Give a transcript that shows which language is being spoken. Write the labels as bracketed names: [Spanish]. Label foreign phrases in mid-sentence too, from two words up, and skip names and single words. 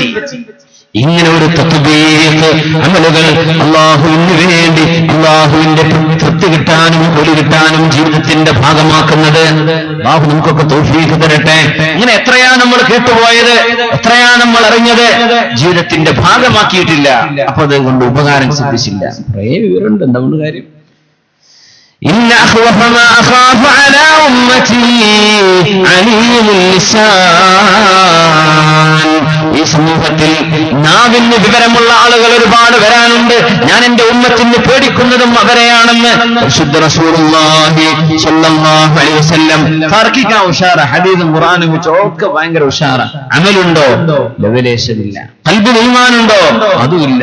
[Malayalam] ഇങ്ങനെ ഒരു തത്ബീഹ് അമലുകൾ അല്ലാഹുവിന് വേണ്ടി അല്ലാഹുവിന്റെ തൃപ്തി കിട്ടാനും ഒലി കിട്ടാനും ജീവിതത്തിന്റെ ഭാഗമാക്കുന്നത് അല്ലാഹു നമുക്കൊക്കെ തൗഫീഖ് തരട്ടെ. ഇങ്ങനെ എത്രയാണ് നമ്മൾ കേട്ടുപോയത്, എത്രയാണ് നമ്മൾ അറിഞ്ഞത്, ജീവിതത്തിന്റെ ഭാഗമാക്കിയിട്ടില്ല. അപ്പൊ അതുകൊണ്ട് ഉപകാരം സിദ്ധിച്ചില്ല. കുറേ വിവരമുണ്ട്, എന്താണ് കാര്യം? [Arabic] إن أخوف ما أخاف على أمتي عليم اللسان. [Malayalam] ഈ സമൂഹത്തിൽ നാവിന് വിവരമുള്ള ആളുകൾ ഒരുപാട് വരാനുണ്ട്. ഞാൻ എന്റെ ഉമ്മത്തിന് പേടിക്കുന്നതും അവരെയാണെന്ന് പരിശുദ്ധ റസൂലുള്ളാഹി [Arabic] صلى الله عليه وسلم. [Malayalam] തർക്കിക്കാൻ ഉഷാറ, ഹദീസും ഖുർആനും ഒക്കെ ഭയങ്കര ഉഷാറ. അമലുണ്ടോ? ലവലേശമില്ല. ഖൽബിൽ ഈമാനുണ്ടോ? അതുമില്ല.